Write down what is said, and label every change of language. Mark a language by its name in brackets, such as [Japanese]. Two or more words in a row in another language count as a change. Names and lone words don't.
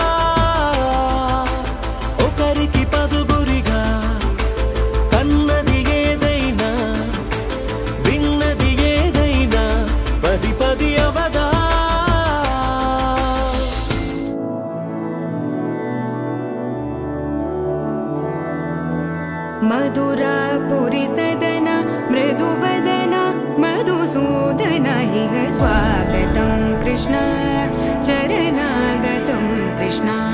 [Telugu] ఒకరికి పదుగురిగా కన్నది ఏదైనా విన్నది ఏదైనా పది పది అవదా [Sanskrit] मधुरापुरी सदन मृदुवदन मधुसूदन इह स्वागतं कृष्ण चरणागतं कृष्ण